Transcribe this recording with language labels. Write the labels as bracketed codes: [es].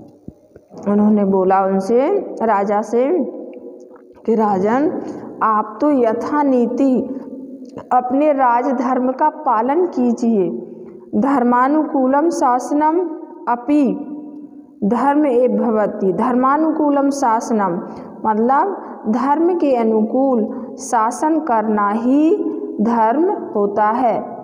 [hi] उन्होंने बोला उनसे, राजा से, कि राजन आप तो यथा नीति अपने राजधर्म का पालन कीजिए। [sa] धर्मानुकूलम शासनम अपि धर्म एव भवति। धर्मानुकूलम शासनम [hi] मतलब धर्म के अनुकूल शासन करना ही धर्म होता है।